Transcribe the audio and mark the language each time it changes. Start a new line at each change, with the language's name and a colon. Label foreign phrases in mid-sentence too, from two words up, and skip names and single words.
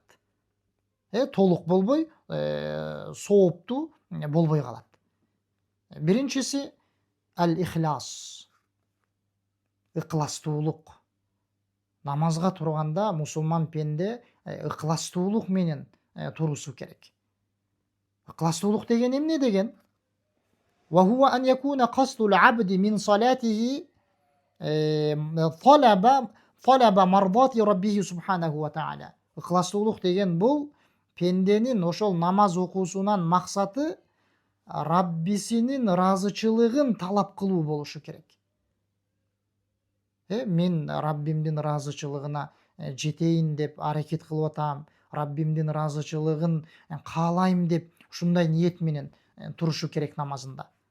Kyrgyz: Толук болбой, сооптуу болбой калат. Биринчиси ал-ихлас. Ыкыластуулук. Намазга турганда мусулман пенде ыкыластуулук менен турусу керек. Ыкыластуулук деген эмне деген?
Arabic: وهو أن يكون قصد العبد من صلاته طلب مرضاة ربه سبحانه وتعالى.
Kyrgyz: Ыкыластуулук деген бул пенденин ошол намаз окуусунан максаты Раббисинин ыраазычылыгын талап кылуу болушу керек. Мен Раббимдин ыраазычылыгына жетейин деп аракет кылып атам, Раббимдин ыраазычылыгын каалайм деп ушундай ниет менен турушу керек намазында.